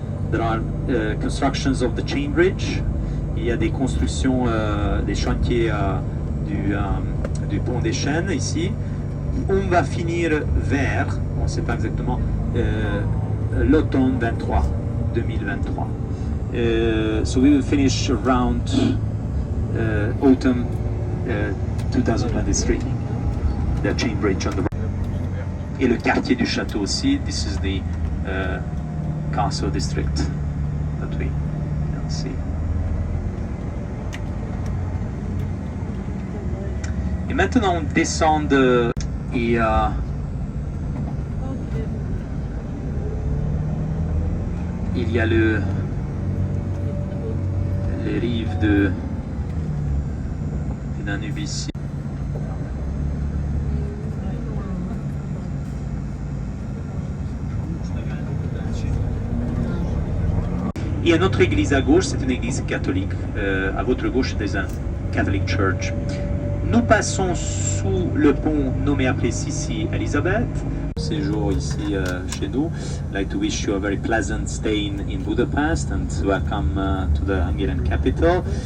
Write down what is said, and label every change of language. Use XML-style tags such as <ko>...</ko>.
<en>There are constructions of the chain bridge.</en> <fr>Il y a des constructions, des chantiers du pont des Chênes ici. On va finir vers, on ne sait pas exactement, l'automne 2023.</fr> <en>So we will finish around autumn 2023. The chain bridge on the right.</en> <fr>Et le quartier du château aussi.</fr> <en>This is the castle district that we can see.</en> <fr>Et maintenant on descend et il y a les rives du Danube ici. Il y a notre église à gauche, c'est une église catholique. À votre gauche, c'est un</fr> <en>Catholic Church.</en> <fr>Nous passons sous le pont nommé après Sissi Elisabeth. Séjour ici chez nous.</fr> <en>I'd like to wish you a very pleasant stay in Budapest and welcome to the Hungarian capital.</en>